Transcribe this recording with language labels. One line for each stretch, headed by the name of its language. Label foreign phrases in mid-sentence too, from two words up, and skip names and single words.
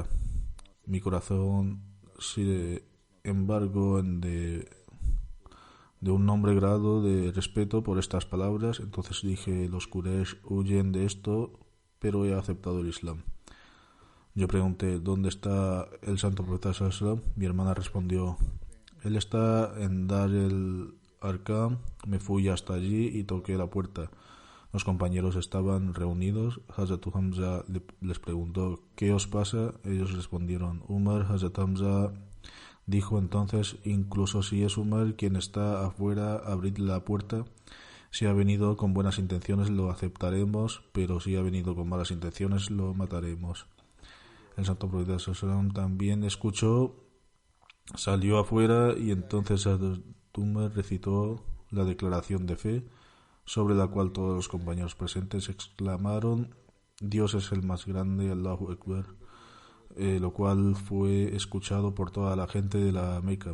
Spanish: Mi corazón, sin embargo, de un nombre grado de respeto por estas palabras. Entonces dije: «Los Quraysh huyen de esto, pero he aceptado el Islam». Yo pregunté: «¿Dónde está el santo profeta
Arabic: صلى الله عليه وسلم?».
Spanish: Mi hermana respondió: «Él está en Dar el Arqam». Me fui hasta allí y toqué la puerta. Los compañeros estaban reunidos. Hazrat Hamza les preguntó: «¿Qué os pasa?». Ellos respondieron: «Umar». Hazrat Hamza dijo entonces: «Incluso si es Umar quien está afuera, abridle la puerta. Si ha venido con buenas intenciones, lo aceptaremos, pero si ha venido con malas intenciones, lo mataremos». El santo profeta sallallahu también escuchó, salió afuera y entonces Hazrat Umar recitó la declaración de fe, sobre la cual todos los compañeros presentes exclamaron: «Dios es el más grande,
Arabic: الله أكبر»,
Spanish: lo cual fue escuchado por toda la gente de la Meca.